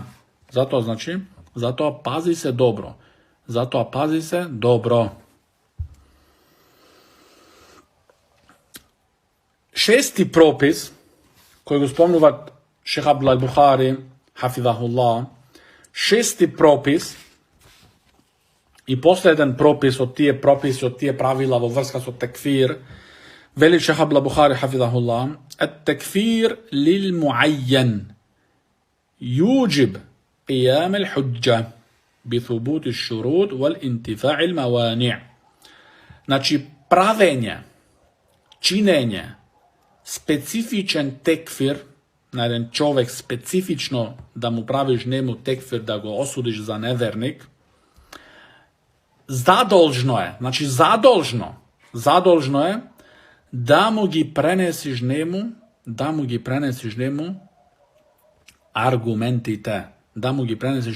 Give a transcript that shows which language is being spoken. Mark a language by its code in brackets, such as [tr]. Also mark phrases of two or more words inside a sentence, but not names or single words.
[mk] Затоа пази се добро. Шести пропис, кој го спомнуват Шех Абдул Бухари, хафизахуллах, шести пропис и последен пропис од тие правила во врска со текфир, вели Шех Абдул Бухари, хафизахуллах, [ar] التكفير للمعين يوجب قيام الحجة بثبوت الشروط والانتفاع الموانع. [mk] Значи, правење, чинење, специфичен текфир на еден човек, специфично да му правиш нему текфир, да го осудиш за неверник, задолжно е да му ги пренесиш нему аргументите, да му ги пренесиш